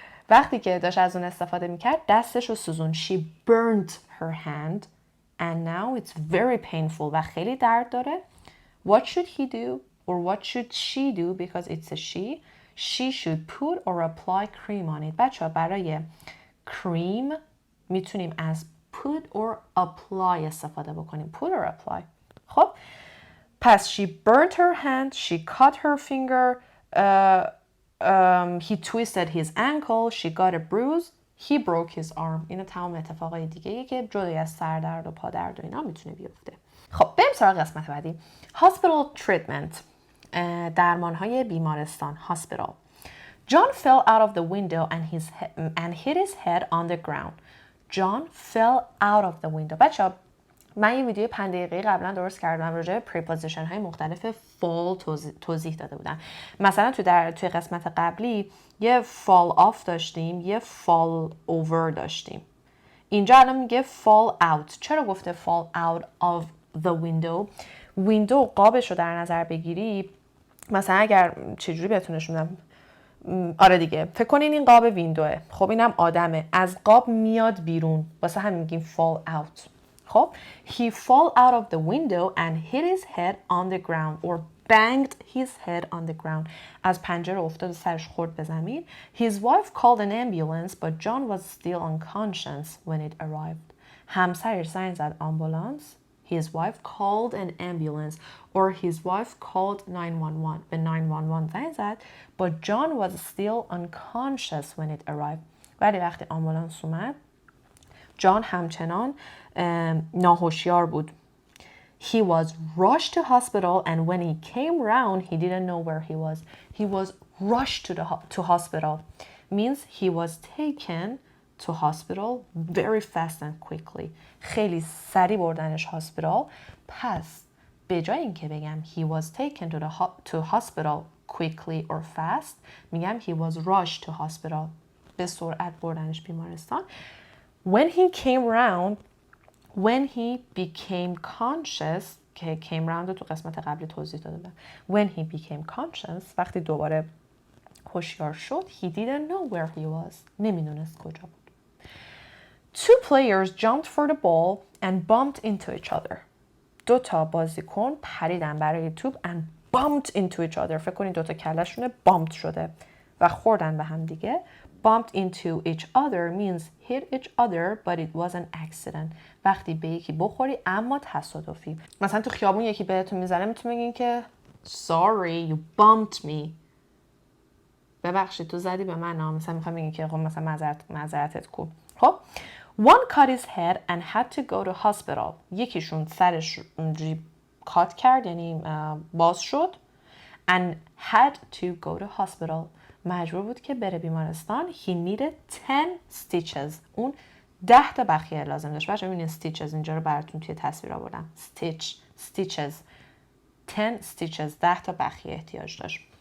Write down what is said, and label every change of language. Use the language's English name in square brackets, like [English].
[Persian] وقتی که داشت از اون استفاده میکرد دستش رو سوزون. [English] She burnt her hand and now it's very painful و خیلی درد داره. What should he do or what should she do because it's a she? She should put or apply cream on it. [Persian] بچه‌ها برای cream میتونیم از put or apply استفاده بکنیم. [English] Put or apply. خب پس she burnt her hand, she cut her finger, he twisted his ankle, she got a bruise, he broke his arm. [Persian] اینا تمام اتفاقای دیگه‌ای که جدای از سردرد و پادرد و اینا میتونه بیفته. خب بریم سراغ قسمت بعدی. Hospital treatment. درمانهای بیمارستان. [English] Hospital. John fell out of the window and hit his head on the ground. John fell out of the window. [Persian] بچه‌ها من یه ویدیو 5 دقیقه‌ای قبلا درست کردم راجع به پریپوزیشن های مختلف fall توضیح داده بودم. مثلا توی قسمت قبلی یه fall off داشتیم، یه fall over داشتیم. اینجا الان میگه fall out. چرا گفته fall out of the window؟ ویندو قابش رو در نظر بگیری، مثلا اگر چجوری بهتون نشون بدم، آره دیگه، فکر کنین این قاب ویندوه، خب اینم آدمه، از قاب میاد بیرون، واسه همین میگیم fall out. [English] خب he fall out of the window and hit his head on the ground or banged his head on the ground. [Persian] از پنجره افتاد و سرش خورد به زمین. [English] His wife called an ambulance but John was still unconscious when it arrived. [Persian] همسرش زنگ زد آمبولانس. [English] His wife called an ambulance or his wife called 911. به 911 زنگ زد but John was still unconscious when it arrived. [Persian] ولی وقتی آمبولانس اومد جان همچنان ناهوشیار بود. [English] He was rushed to hospital and when he came round he didn't know where he was. He was rushed to hospital means he was taken to hospital very fast and quickly. [Persian] خیلی سریع بردنش هاسپیتال. [English] پس به جای اینکه بگم he was taken to hospital quickly or fast میگم he was rushed to hospital. [Persian] به سرعت بردنش بیمارستان. [English] When he came round, when he became conscious که came round رو تو قسمت قبلی توضیح داده بودم. When he became conscious وقتی دوباره هوشیار شد he didn't know where he was. [Persian] نمیدونست کجا بود. [English] Two players jumped for the ball and bumped into each other. [Persian] دو تا بازیکن پریدن برای توپ and bumped into each other. فکر کنید دو تا کله‌شون bumped شده و خوردن به هم دیگه. [English] Bumped into each other means hit each other but it was an accident. [Persian] وقتی به یکی بخوری اما تصادفی. مثلا تو خیابون یکی بهتون میزنه میتونی بگین که sorry you bumped me. ببخشید تو زدی به من. مثلا میخوام بگین که خب مثلا معذرتت کن. [English] خب one cut his head and had to go to hospital. [Persian] یکیشون سرش اونجوری کات کرد یعنی باز شد and had to go to hospital. مجبور بود که بره بیمارستان. He needed 10 stitches. اون 10 تا بخیه لازم داشت. بچه‌ها ببینید stitches اینجا رو براتون توی تصویر آوردم. stitches 10 stitches 10 تا بخیه احتیاج داشت.